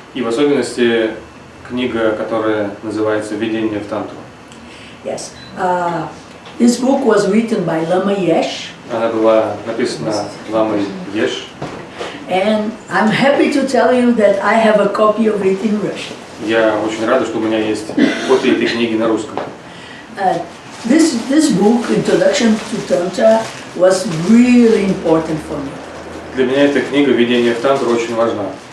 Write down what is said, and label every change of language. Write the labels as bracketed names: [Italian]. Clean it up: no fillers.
[Russian] И в особенности книга, которая называется «Введение в Тантру». [English] Yes, this book was written by Lama Yesh. [Russian] Она была написана ламой Еш. [English] And I'm happy to tell you that I have a copy of it in Russian. [Russian] Я очень рада, что у меня есть копия этой книги на русском. [English] This book, Introduction to Tantra, was really important for me. [Russian] Для меня эта книга «Введение в Тантру» очень важна.